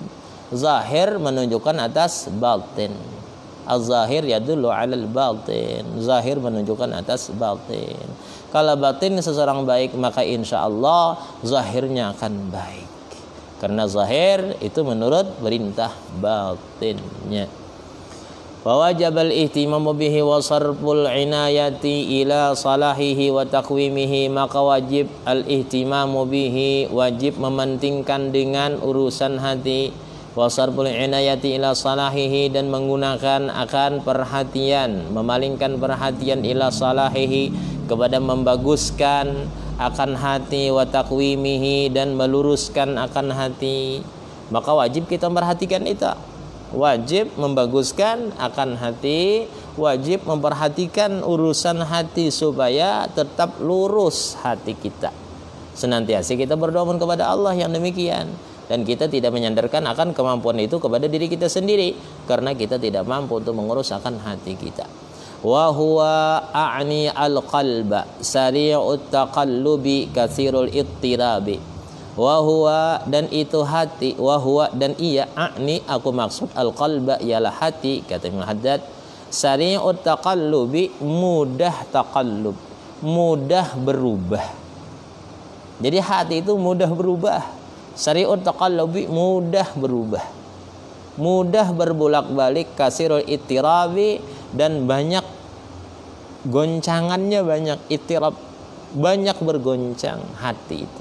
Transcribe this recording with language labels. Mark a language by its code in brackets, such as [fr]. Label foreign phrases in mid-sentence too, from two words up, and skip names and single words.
[id] Zahir menunjukkan atas batin. [ar] الظاهر يدل على الباطن. [id] Zahir menunjukkan atas batin. Kalau batin seseorang baik, maka insya Allah zahirnya akan baik. Karena zahir itu menurut perintah batinnya. [ar] ووجب الاهتمام به وصرف العناية إلى صلاحه وتقويمه, [id] maka [ar] واجب الاهتمام به, [id] wajib mementingkan dengan urusan hati, [ar] وصرف العناية إلى صلاحه, [id] dan menggunakan akan perhatian, memalingkan perhatian [ar] إلى صلاحه, [id] kepada membaguskan akan hati, [ar] وتقويمه, [id] dan meluruskan akan hati. Maka wajib kita memperhatikan itu, wajib membaguskan akan hati, wajib memperhatikan urusan hati supaya tetap lurus hati kita. Senantiasa kita berdoa kepada Allah yang demikian. Dan kita tidak menyandarkan akan kemampuan itu kepada diri kita sendiri, karena kita tidak mampu untuk mengurus akan hati kita. [ar] وهو أعني القلب سريع التقلب كثير الاضطراب. وهو, [id] dan itu hati, [ar] وهو, [id] dan ia, a'ni, aku maksud, al-qalba, ialah hati, kata Ibnu Haddad, [ar] سريع التقلب, [id] mudah taqallub, mudah berubah. Jadi hati itu mudah berubah. [ar] سريع التقلب, [id] mudah berubah, mudah berbolak-balik, [ar] كثير الاضطراب, [id] dan banyak goncangannya, banyak ittirab, banyak bergoncang hati itu.